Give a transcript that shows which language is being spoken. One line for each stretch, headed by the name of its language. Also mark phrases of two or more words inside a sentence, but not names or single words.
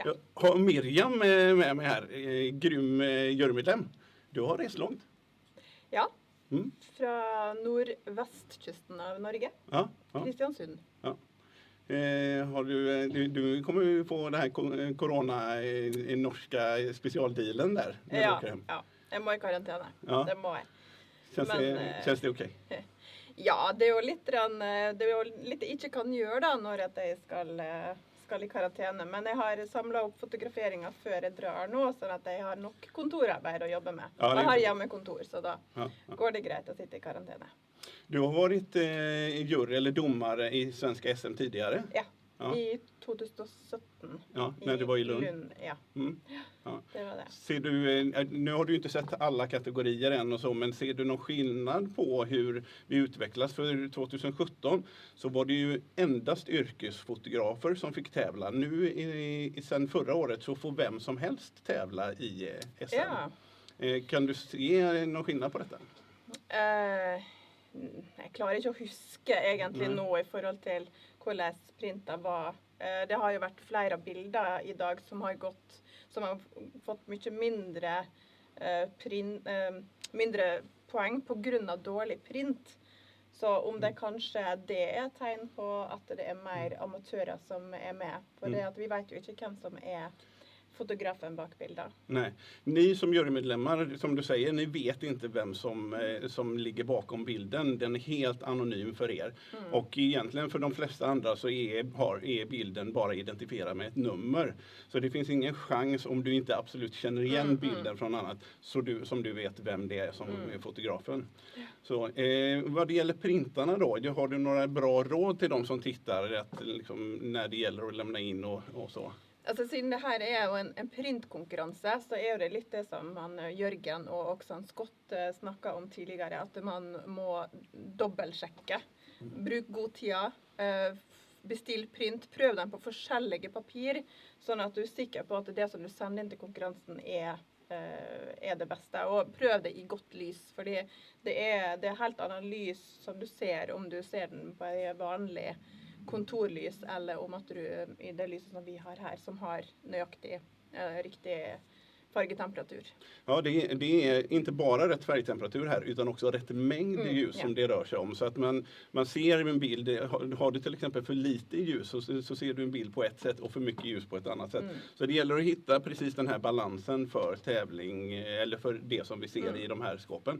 Swedish: Jag har Miriam med mig här, grym jurymedlem. Du har rest långt.
Norwegian: Ja, fra nordvestkysten av Norge. Ja. Kristiansund. Ja.
Swedish: Har du kommer ju få det här corona norska specialdealen där. när du åker hem.
Norwegian: Ja, jeg må i karantene. Ja. Det må jeg.
Swedish: Känns det okej?
Norwegian: Ja, det er jo litt jeg ikke kan gjøre da, når at jeg skal i karantene. Men jeg har samlet opp fotograferinger før jeg drar nå, sånn at jeg har nok kontorarbeid å jobbe med. Ja, jeg har hjemmekontor, så da Ja. går det greit å sitte i karantene.
Swedish: Du har varit jury eller domare i svenska SM tidigare. Ja, Ja. i 2017. Ja, när du var i Lund. Ja, Ja. det var det. Ser du, nu har du inte sett alla kategorier än och så, men ser du någon skillnad på hur vi utvecklas? För 2017 så var det ju endast yrkesfotografer som fick tävla. Nu sen förra året så får vem som helst tävla i SM. Ja. Kan du se någon skillnad på detta?
Norwegian: Jeg klarer ikke å huske egentlig nå i forhold til hvordan printa var. Det har jo vært flere bilder i dag som har fått mye mindre poeng på grunn av dårlig print. Så om det kanskje det er tegn på at det er mer amatører som er med. For det at vi vet jo ikke hvem som er fotografen bak bilder.
Swedish: Nej, ni som jurymedlemmar, som du säger, ni vet inte vem som ligger bakom bilden. Den är helt anonym för er. Och egentligen för de flesta andra så är bilden bara identifierad med ett nummer. Så det finns ingen chans om du inte absolut känner igen bilden från annat, som du vet vem det är som är fotografen. Så vad det gäller printarna då, har du några bra råd till de som tittar att, liksom, när det gäller att lämna in och så?
Norwegian: Altså, siden det her er jo en printkonkurranse, så er det litt det som Jørgen og også Scott snakket om tidligere, at man må dobbeltsjekke. Bruk god tid, bestill print, prøv den på forskjellige papir, sånn at du er sikker på at det som du sender inn til konkurransen er det beste. Og prøv det i godt lys, fordi det er helt annen lys som du ser om du ser den på en vanlig kontorlys, eller om at du i det lyset som vi har här som har nøyaktig, riktig färgetemperatur.
Swedish: Ja, det är inte bara rätt färgtemperatur här utan också rätt mängd ljus som det rör sig om. Så att man ser en bild, har du till exempel för lite ljus så ser du en bild på ett sätt och för mycket ljus på ett annat sätt. Så det gäller att hitta precis den här balansen för tävling eller för det som vi ser i de här skåpen.